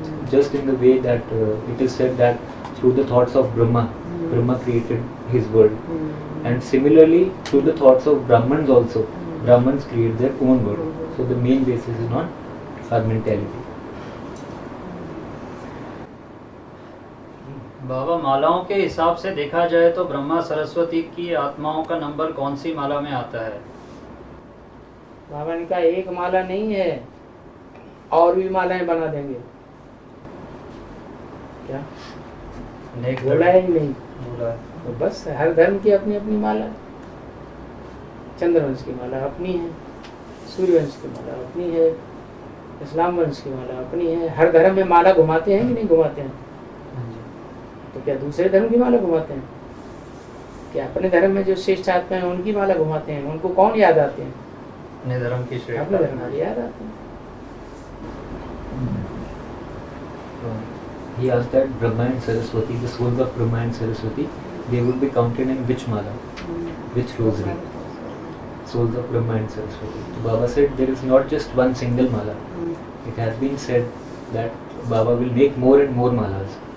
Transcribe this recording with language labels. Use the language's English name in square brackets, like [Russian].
[English] Just in the way that it is said that through the thoughts of Brahma created his world. And similarly through the thoughts of Brahmans also, Brahmans create their own world. So the main basis is on our mentality. [Hindi] बाबा, मालाओं के हिसाब से देखा जाए तो ब्रह्मा सरस्वती की आत्माओं का नंबर कौन सी माला में आता है? बाबा ने कहा एक माला नहीं है, और भी मालाएं बना देंगे। क्या बोला है ही नहीं? तो बस हर धर्म की अपनी अपनी माला। चंद्रवंश की माला अपनी है, सूर्यवंश की माला अपनी है, इस्लाम वंश की माला अपनी है। हर धर्म में माला घुमाते हैं कि नहीं घुमाते हैं? तो क्या दूसरे धर्म की माला घुमाते हैं? क्या अपने धर्म में जो श्रेष्ठ आत्मा है उनकी माला घुमाते हैं? उनको कौन याद आते हैं? अपने धर्म की श्रेष्ठ, अपने धर्म वाले याद आते हैं। [English] He asked that Brahma and Saraswati, the souls of Brahma and Saraswati, they would be counted in which mala, which rosary? Souls of Brahma and Saraswati. So Baba said there is not just one single mala. It has been said that Baba will make more and more malas.